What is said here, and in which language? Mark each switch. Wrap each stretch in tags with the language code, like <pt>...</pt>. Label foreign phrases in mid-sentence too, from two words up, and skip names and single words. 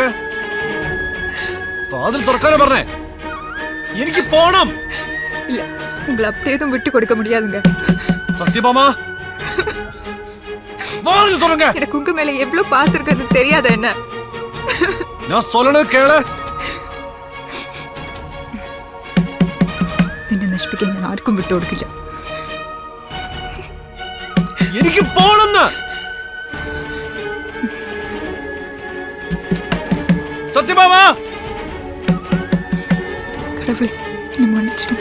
<ml>വാതിൽ തുറക്കാനോ പറഞ്ഞേ? എനിക്ക് പോണം.</ml> <ta>இல்ல, உங்களை அப்படியே எதுவும் விட்டு கொடுக்க முடியாதுங்க. சத்தியமாமா, வாதில் தொடங்க. எனக்கு உங்க மேல எவ்வளவு பாசம் இருக்குன்னு தெரியாத என்ன? நான் சொல்லணும் கேளு.</ta> <ml>നിന്നെ നശിപ്പിക്കാൻ ഞാൻ ആർക്കും വിട്ടുകൊടുക്കില്ല. എനിക്ക് പോണെന്ന്. സത്യമാമാ,</ml> <ta>கடவுளே என்னை மன்னிச்சிடு.</ta>